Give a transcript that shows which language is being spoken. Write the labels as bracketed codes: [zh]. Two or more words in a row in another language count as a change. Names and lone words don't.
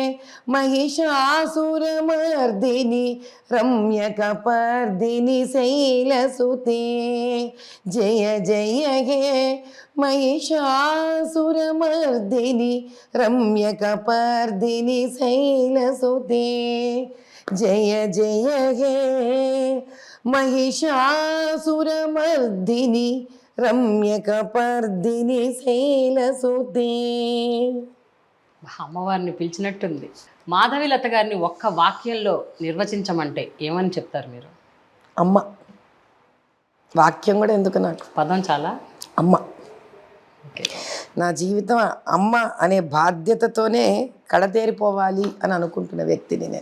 [sa] महिषासुरमर्दिनि रम्यकपर्दिनि शैलसुते जय जय हे महिषासुरमर्दिनि रम्यकपर्दिनि शैलसुते जय जय हे महिषासुरमर्दिनि रम्यकपर्दिनि शैलसुते. [te] అమ్మవారిని పిలిచినట్టుంది. మాధవీలత గారిని ఒక్క వాక్యంలో నిర్వచించమంటే ఏమని చెప్తారు మీరు? అమ్మ. వాక్యం కూడా ఎందుకు, నాకు పదం చాలా. అమ్మ. ఓకే. నా జీవితం అమ్మ అనే బాధ్యతతోనే కడతేరిపోవాలి అని అనుకుంటున్న వ్యక్తిని నేను.